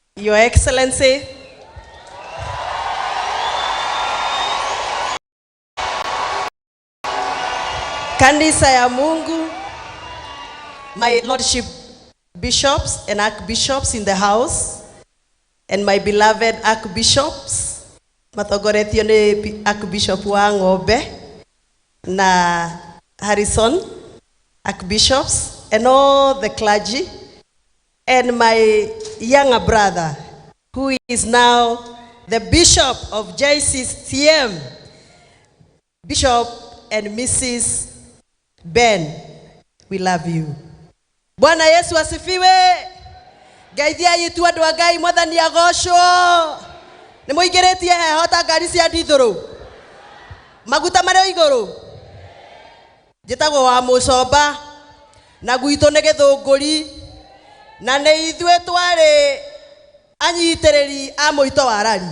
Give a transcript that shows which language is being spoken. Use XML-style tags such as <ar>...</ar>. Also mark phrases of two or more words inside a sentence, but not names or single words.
<en>Your Excellency,</en> <sw>Kanisa ya Mungu,</sw> <en>my Lordship Bishops and Archbishops in the house, and my beloved Archbishops,</en> <ki>Mathogoretio ni Archbishop wa Ng'ombe na Harrison,</ki> <en>Archbishops, and all the clergy, and my younger brother, who is now the Bishop of JCCM, Bishop and Mrs. Ben, we love you.</en> <sw>Bwana Yesu asifiwe.</sw> <ki>Gaithia yitu andu agai mwathani agocwo. Ni muigeretie heho ta ngari cia ndithuru. Maguta mari iguru. Njitagwo wa Mucomba na gwitũ nĩ Gĩthũngũri na nĩ ithuĩ twari anyitirĩri a mũito wa rari.</ki>